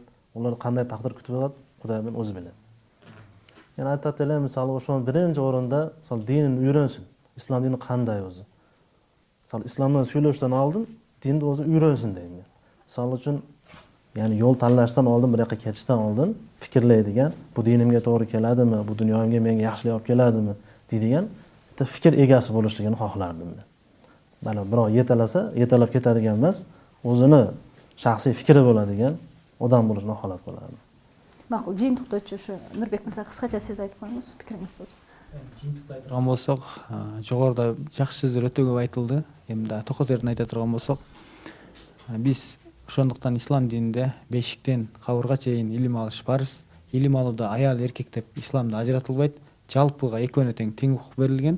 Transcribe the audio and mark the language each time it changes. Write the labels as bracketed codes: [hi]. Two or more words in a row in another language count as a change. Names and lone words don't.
[ky] Олар кандай тагдыр күтүп атат, Кудай мен өзү билет. Мен айтат элем, мисалы ошонун биринчи орунда, мисалы динин үйрөнсүн. Ислам дини кандай өзү? Мисалы исламдан сүйлөштөн алдын динди өзү үйрөнсүн дейм мен. Мисалы үчүн жол танлаштан алдын, бир жака кетиштен алдын фикирлейдиген, бу динимге туура келадымы, бу дүйнөмгө менге жакшылык алып келадымы дейдиген [uz] fikir egasi bo'lishligini xohlardim men. Mana birov yetalab ketadigan emas, o'zini shaxsiy fikri bo'ladigan odam bo'lishni xohlab qolardim. Ma'qul, [ky] жыйынтыктоочу ушу Нурбек мырза кыскача сиз айтып коюңуз, пикириңиз болсун. Жыйынтыкты айткан болсок, жогоруда жакшы сөздөр өтө көп айтылды. Эми да токотерин айта турган болсок, биз ошондуктан ислам дининде бешиктен кабырга чейин илим алыш парыз. Илим алууда аял эркек деп исламда ажыратылбайт. Жалпыга экөөнө тең укук берилген.